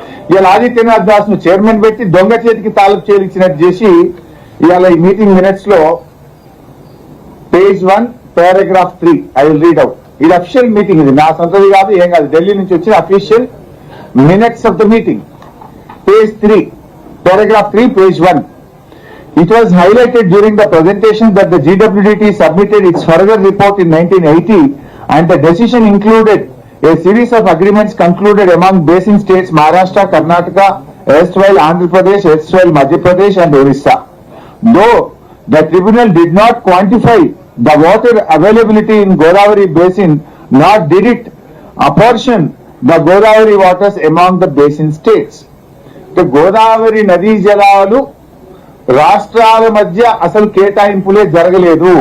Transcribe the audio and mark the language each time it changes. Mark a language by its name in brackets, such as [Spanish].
[Telugu] ఇవాళ ఆదిత్యనాథ్ దాస్ ను చైర్మన్ పెట్టి దొంగ చేతికి తాలూకు చేయించినట్టు చేసి ఇవాళ ఈ మీటింగ్ మినిట్స్ లో page 1 paragraph 3 [English] I will read out. [Telugu] ఇది అఫీషియల్ మీటింగ్, ఇది నా సొంతది కాదు, ఏం కాదు, ఢిల్లీ నుంచి వచ్చిన official minutes of the meeting. [English] Page 3 paragraph 3 page 1. It was highlighted during the presentation that the GWDT submitted its further report in 1980 and the decision included a series of agreements concluded among basin states Maharashtra, Karnataka, erstwhile Andhra Pradesh, erstwhile Madhya Pradesh and Orissa. Though the tribunal did not quantify the water availability in Godavari basin, nor did it apportion the Godavari waters among the basin states. [Telugu] The Godavari నదీ జలాలు రాష్ట్రాల మధ్య అసలు కేటాయింపులే జరగలేదు.